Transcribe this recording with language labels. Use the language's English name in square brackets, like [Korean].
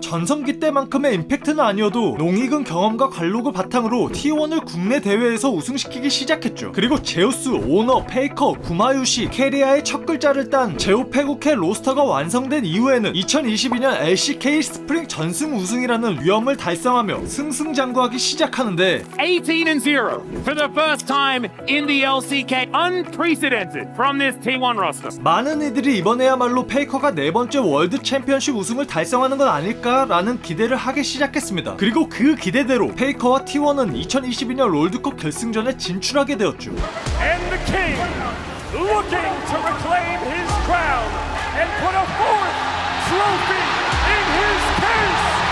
[Korean] 전성기 때만큼의 임팩트는 아니어도 농익은 경험과 관록을 바탕으로 T1을 국내 대회에서 우승시키기 시작했죠. 그리고 제우스, 오너, 페이커, 구마유시, 캐리아의 첫 글자를 딴 제오페국의 로스터가 완성된 이후에는 2022년 LCK 스프링 전승 우승이라는 위엄을 달성하며 승승장구하기 시작하는데 [English] 18-0 for the first time in the LCK. Unprecedented from this T1 roster. [Korean] 많은 이들이 이번에야말로 페이커가 네 번째 월드 챔피언십 우승을 달성하는 건 아닐까라는 기대를 하기 시작했습니다. 그리고 그 기대대로 페이커와 T1은 2022년 롤드컵 결승전에 진출하게 되었죠. [English] And the king looking to reclaim his crown and put a fourth trophy in his case.